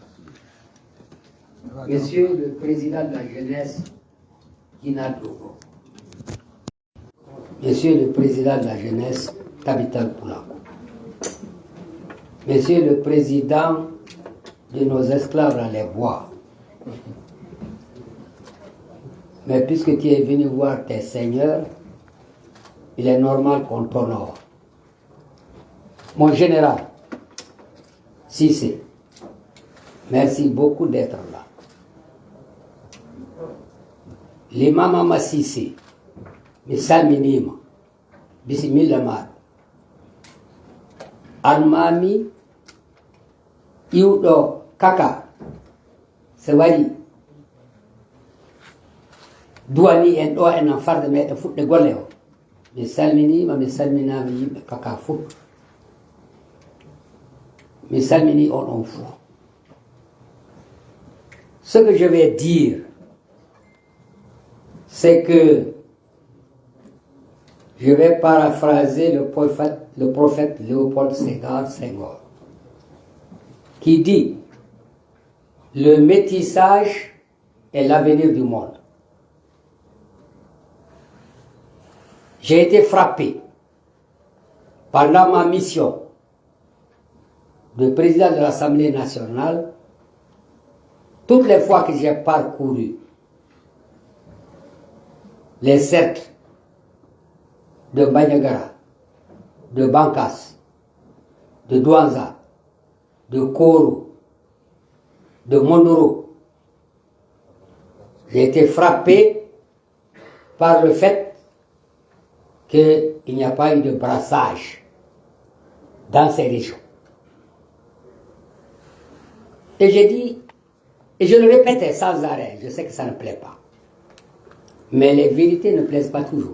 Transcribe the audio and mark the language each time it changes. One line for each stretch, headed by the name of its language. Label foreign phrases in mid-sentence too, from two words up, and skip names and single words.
French: monsieur le président de la jeunesse, Guina Dogo, monsieur le président de la jeunesse, Capital Pulaku, monsieur le président de nos esclaves dans les bois, mais puisque tu es venu voir tes seigneurs, il est normal qu'on t'honore. Mon général, Cissé, merci beaucoup d'être là.
Fula: L'imam Ama Cissé, mi salminima, bismillah ma. Almami, iuɗo kaka, se wari. Duwani en ɗo enan farde meɗen fuɗɗe golle o mi salminima mi salminama yimɓe kaka fof mi salmini on fof.
French: Ce que je vais dire, c'est que Je vais paraphraser le prophète Léopold Sédar Senghor, qui dit « Le métissage est l'avenir du monde ». J'ai été frappé pendant ma mission de président de l'Assemblée nationale, toutes les fois que j'ai parcouru les cercles de Bandiagara, de Bankas, de Douanza, de Koro, de Mondoro, j'ai été frappé par le fait qu'il n'y a pas eu de brassage dans ces régions. Et j'ai dit, et je le répétais sans arrêt, je sais que ça ne plaît pas, mais les vérités ne plaisent pas toujours.